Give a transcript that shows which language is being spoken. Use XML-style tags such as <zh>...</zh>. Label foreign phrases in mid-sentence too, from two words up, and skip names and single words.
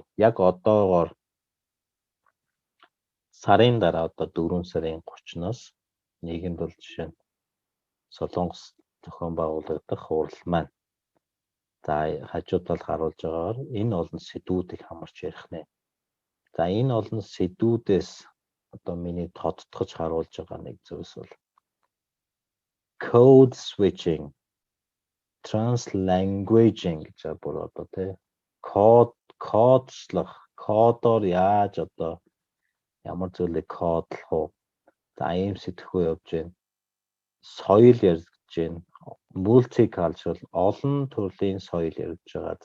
<mn>Яг одоогоор сарын дараа одоо 4 сарын 30-наас нийгэмд бол жишээ нь Солонгос зохион байгуулагдах хурал маань. За хажууд талд харуулж байгаагаар энэ олон сэдвүүдийг хамарч ярих нэ. За энэ олон сэдвүүдээс одоо миний тодтогч харуулж байгаа нэг зүйлс бол</mn> <en>code switching, translanguaging</en> <mn>гэж бүр одоо тий кодчлах, кодоор яаж одоо ямар зүйлийг кодлох вэ? За ийм сэтгэхүй явж байна. Соёл ярьж байна. Multicultural олон төрлийн соёл ярьж байгаа.</mn>